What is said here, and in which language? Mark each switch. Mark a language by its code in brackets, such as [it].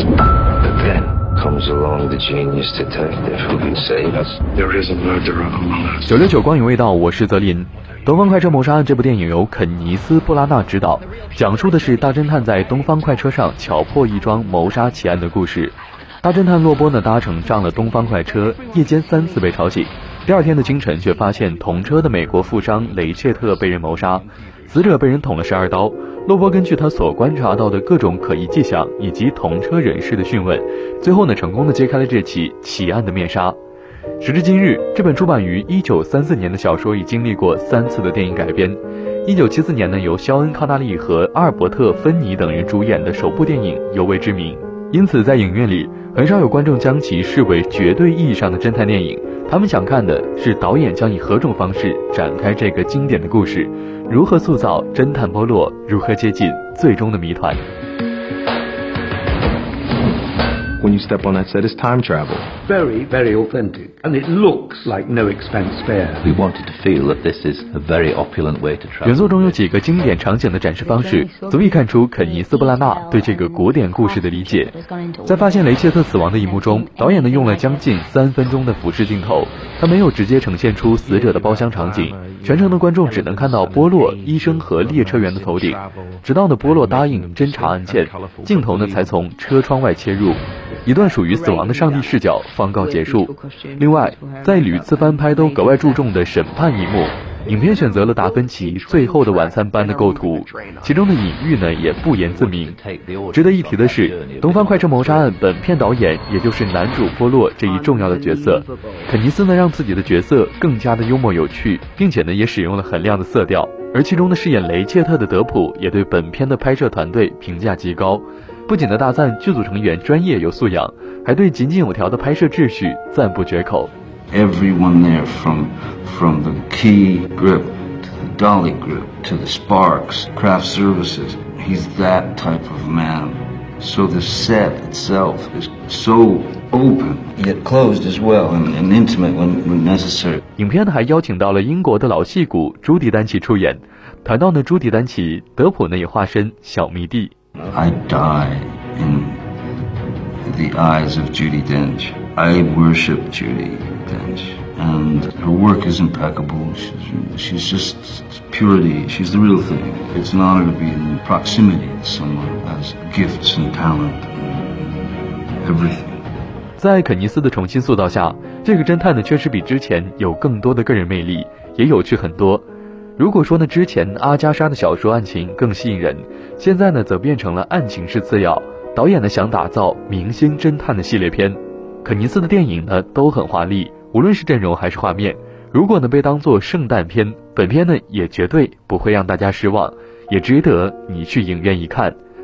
[en] But then comes along the genius detective who can save us. There is a murderer among us. [zh] 九六九光影味道，我是泽林。《东方快车谋杀案》这部电影由肯尼斯·布拉纳执导，讲述的是大侦探在东方快车上巧破一桩谋杀奇案的故事。大侦探洛波呢，搭乘上了东方快车，夜间三次被吵醒，第二天的清晨却发现同车的美国富商雷切特被人谋杀，死者被人捅了12刀。洛波根据他所观察到的各种可疑迹象以及同车人士的讯问，最后呢，成功的揭开了这起奇案的面纱。时至今日，这本出版于1934年的小说已经历过三次的电影改编。 1974年呢，由肖恩·康纳利和阿尔伯特·芬尼等人主演的首部电影尤为知名，因此在影院里很少有观众将其视为绝对意义上的侦探电影，他们想看的是导演将以何种方式展开这个经典的故事，如何塑造侦探波洛，如何接近最终的谜团。 [en] When you step on that set, it's time travel. Very, very authentic. And it looks like no expense spared. We wanted to feel that this is a very opulent way to travel. [zh] 原作中有几个经典场景的展示方式，足以看出肯尼斯·布拉纳对这个古典故事的理解。在发现雷切特死亡的一幕中，导演呢用了将近3分钟的俯视镜头，他没有直接呈现出死者的包厢场景，全程的观众只能看到波洛医生和列车员的头顶，直到呢波洛答应侦查案件，镜头呢才从车窗外切入，一段属于死亡的上帝视角方告结束。另外，在屡次翻拍都格外注重的审判一幕，影片选择了达芬奇《最后的晚餐》般的构图，其中的隐喻呢也不言自明。值得一提的是，《东方快车谋杀案》本片导演也就是男主波洛这一重要的角色，肯尼斯呢让自己的角色更加的幽默有趣，并且呢也使用了很亮的色调。而其中的饰演雷切特的德普也对本片的拍摄团队评价极高，不仅的大赞剧组成员专业有素养，还对井井有条的拍摄秩序赞不绝口。 [en] Everyone there, from the key grip to the dolly grip to the sparks, craft services, he's that type of man. So the set itself is so open, yet closed as well, and intimate when necessary. [zh] 影片还邀请到了英国的老戏骨朱迪·丹奇出演。谈到呢朱迪·丹奇，德普呢也化身小迷弟。 [en] I die in the eyes of Judy Dench. I worship Judy. And her work is impeccable. She's just purity. She's the real thing. It's an honor to be in proximity to someone as gifts and talent and everything. [zh] 在肯尼斯的重新塑造下，这个侦探呢确实比之前有更多的个人魅力，也有趣很多。如果说呢之前阿加莎的小说案情更吸引人，现在呢则变成了案情是次要。导演呢想打造明星侦探的系列片。肯尼斯的电影呢都很华丽，无论是阵容还是画面，如果呢被当作圣诞片，本片呢也绝对不会让大家失望，也值得你去影院一看。